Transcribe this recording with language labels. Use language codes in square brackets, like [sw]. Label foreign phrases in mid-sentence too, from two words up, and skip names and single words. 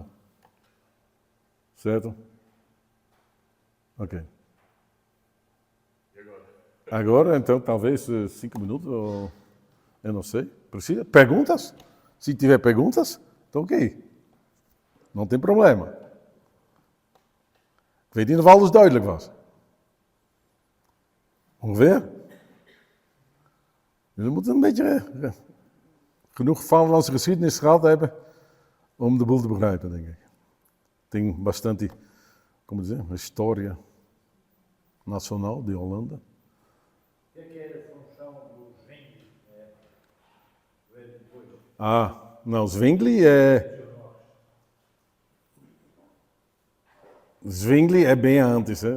[pt] Certo? Ok. E agora? Agora, então, talvez 5 minutos, ou eu não sei. Precisa? Perguntas? Se tiver perguntas, então ok. Não tem problema. [nl] Ik weet niet of alles duidelijk was. Ongeveer? Jullie moeten een beetje genoeg Vaderlandse geschiedenis gehad hebben om de boel te begrijpen, denk ik. [pt] Tem bastante, como dizer, história nacional de Holanda. O que era a função do Zwingli? Veio depois. Não, Zwingli é... Zwingli é bem antes, né?